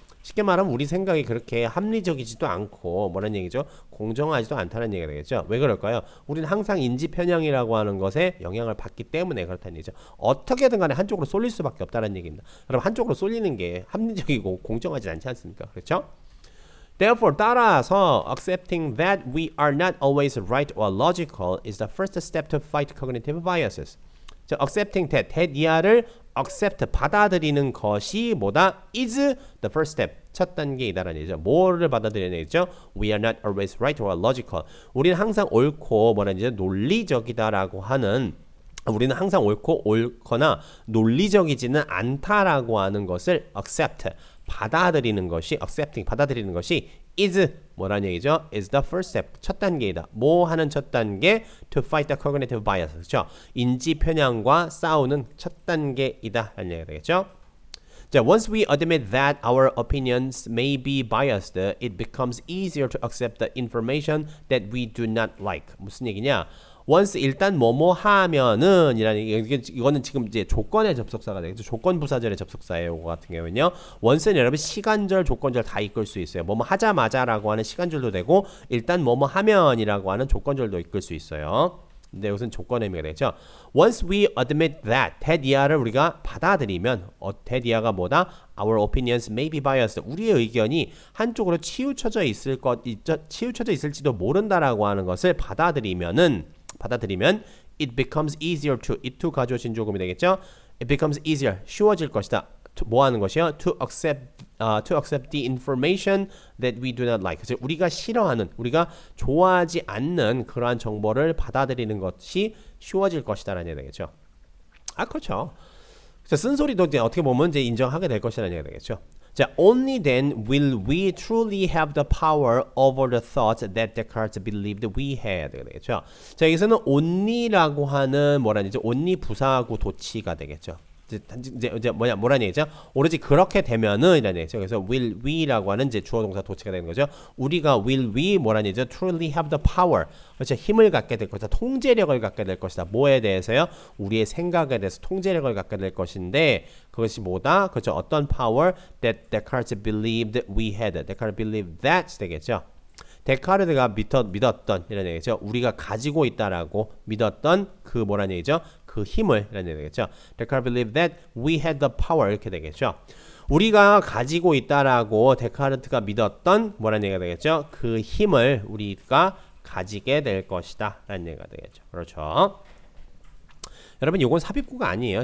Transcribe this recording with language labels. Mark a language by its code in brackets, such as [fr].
[ko] 쉽게 말하면 우리 생각이 그렇게 합리적이지도 않고 뭐라는 얘기죠? 공정하지도 않다는 얘기가 되겠죠. 왜 그럴까요? 우리는 항상 인지 편향이라고 하는 것에 영향을 받기 때문에 그렇다는 얘기죠. 어떻게든 간에 한쪽으로 쏠릴 수밖에 없다는 얘기입니다. 그럼 한쪽으로 쏠리는 게 합리적이고 공정하지 않지 않습니까? 그렇죠? [en] Therefore, [ko] 따라서 [en] accepting that we are not always right or logical is the first step to fight cognitive biases. [ko] 자, [en] accepting that [ko] 이하를 accept 받아들이는 것이 뭐다? [en] is the first step [ko] 첫 단계이다라는 얘기죠. 뭐를 받아들이는 얘기죠? [en] We are not always right or logical. [ko] 우리는 항상 옳고 뭐라는 얘기죠? 논리적이다라고 하는 우리는 항상 옳거나 논리적이지는 않다라고 하는 것을 accept 받아들이는 것이 accepting 받아들이는 것이 is 뭐라는 얘기죠? [en] is the first step [ko] 첫 단계이다. 뭐 하는 첫 단계? [en] to fight the cognitive bias. [ko] 그렇죠? 인지 편향과 싸우는 첫 단계이다 라는 얘기가 되겠죠? [en] 자, once we admit that our opinions may be biased, it becomes easier to accept the information that we do not like. [ko] 무슨 얘기냐? once 일단 뭐뭐 하면은 이라는 이거는 지금 이제 조건의 접속사가 되겠죠. 조건 부사절의 접속사예요. 이거 같은 경우는요. once는 여러분 시간절, 조건절 다 이끌 수 있어요. 뭐뭐 하자마자라고 하는 시간절도 되고 일단 뭐뭐 하면이라고 하는 조건절도 이끌 수 있어요. 근데 이것은 조건의 의미가 되겠죠. [en] Once we admit that, that [ko] 우리가 받아들이면 [en] that [ko] 뭐다? [en] Our opinions may be biased. [ko] 우리의 의견이 한쪽으로 치우쳐져 있을지도 모른다라고 하는 것을 받아들이면 [en] it becomes easier to it to [ko] 가주어 진조금이 되겠죠. [en] It becomes easier [ko] 쉬워질 것이다. 뭐 하는 것이요? [en] To accept the information that we do not like. [ko] 그래서 우리가 싫어하는, 우리가 좋아하지 않는 그러한 정보를 받아들이는 것이 쉬워질 것이다라는 얘기가 되겠죠. 아, 그렇죠. 그래서 쓴소리도 이제 어떻게 보면 이제 인정하게 될 것이라는 얘기가 되겠죠. [en] 자, only then will we truly have the power over the thoughts that Descartes believed we had. [ko] 되겠죠. 자, 여기서는 only라고 하는 뭐라는 얘기죠? only 부사구 도치가 되겠죠. 이제 뭐라는 얘기죠? 오로지 그렇게 되면은 이라는 얘기죠. 그래서 [en] will we [ko] 라고 하는 이제 주어 동사 도치가 되는 거죠. 우리가 will we 뭐라는 얘기죠? [en] truly have the power. [ko] 그렇죠. 힘을 갖게 될 것이다. 통제력을 갖게 될 것이다. 뭐에 대해서요? 우리의 생각에 대해서 통제력을 갖게 될 것인데 그것이 뭐다? 그렇죠. 어떤 [en] power that Descartes believed we had. Descartes believed that [ko] 되겠죠. 데카르트가 믿었던 이런 얘기죠. 우리가 가지고 있다라고 믿었던 그 뭐라는 얘기죠? 그 힘을 라는 얘기 되겠죠. [en] Descartes believed that we had the power [ko] 이렇게 되겠죠. 우리가 가지고 있다라고 데카르트가 믿었던 뭐라는 얘기가 되겠죠. 그 힘을 우리가 가지게 될 것이다 라는 얘기가 되겠죠. 그렇죠. 여러분 이건 삽입구가 아니에요.